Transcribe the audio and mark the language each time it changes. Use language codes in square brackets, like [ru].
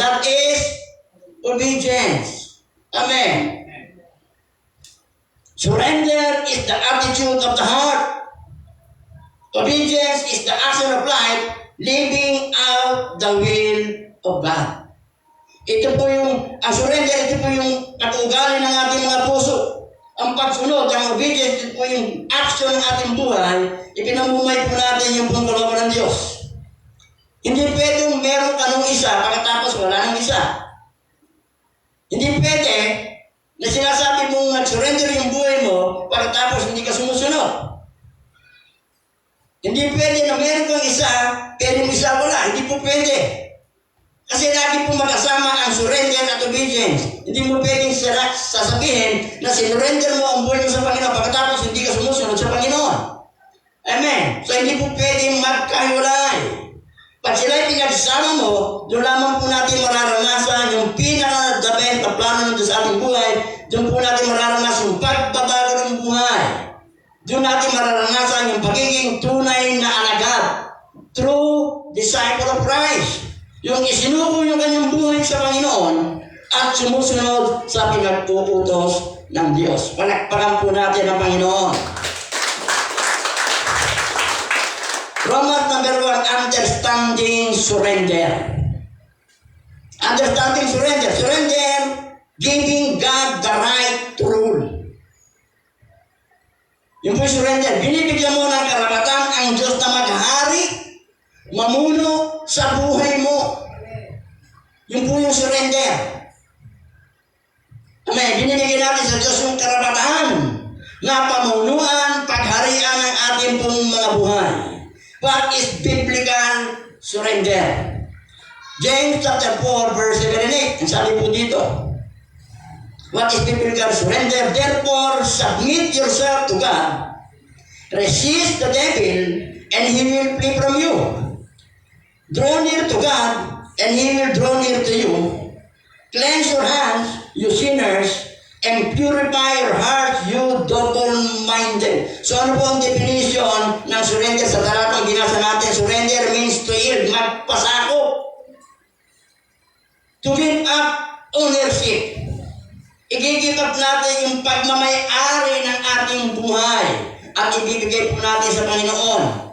[en] That is obedience. Amen. Surrender is the attitude of the heart. Obedience is the action of life, living out the will of God. [tl] Ito po yung, ang surrender, ito po yung katugali ng ating mga puso. Ang pagsunod, ang obedience, ito po yung action ng ating buhay, ipinamumay po natin yung pong kalooban ng Diyos. Hindi pwedeng meron ka nung isa, pagkatapos wala nang isa. Hindi pwede na sinasabi mong nag-surrender yung buhay mo, pagkatapos hindi ka sumusunod. Hindi pwede na meron kang isa, pero yung isa wala. Hindi po pwede. Kasi lagi po magkasama ang surrender at obedience. Hindi mo pwedeng sasabihin na sinurrender mo ang buhay mo sa Panginoon pagkatapos hindi ka sumusunod sa Panginoon. Amen. So hindi po pwedeng magkahiwalay. Pag sila'y pinagsama mo, doon lamang po natin mararanasan yung pinaka-the best na plano nito sa ating buhay. Doon po natin mararanasan yung pagbabago ng buhay. Doon natin mararanasan yung pagiging tunay na alagad. [en] True disciple of Christ. [tl] Yung isinuko yung kanyang buhay sa Panginoon at sumusunod sa pinag-uutos ng Diyos. Palakpakan po natin ang Panginoon. [en] Romans number 1, understanding surrender. Understanding surrender. Surrender, giving God the right to rule. [tl] Yung po surrender, binibigyan mo ng karapatan ang Diyos na maghari, mamuno sa buhay mo. Yung po yung surrender. Amen. Binibigyan natin sa Diyos yung karapatan na pamunuan, pagharian ng ating pong mga buhay. [en] What is biblical surrender? James chapter 4 verse 7 and 8. [tl] Ang sabi po dito, [en] what is biblical surrender? Therefore, submit yourself to God. Resist the devil, and he will flee from you. Draw near to God, and he will draw near to you. Cleanse your hands, you sinners, and purify your hearts, you double-minded. [tl] So ano po ang definition ng surrender sa talatang binasa natin? [en] Surrender means to yield, [tl] magpasako. [en] To give up ownership. [tl] I-give up natin yung pagmamay-ari ng ating buhay at ibibigay po natin sa Panginoon.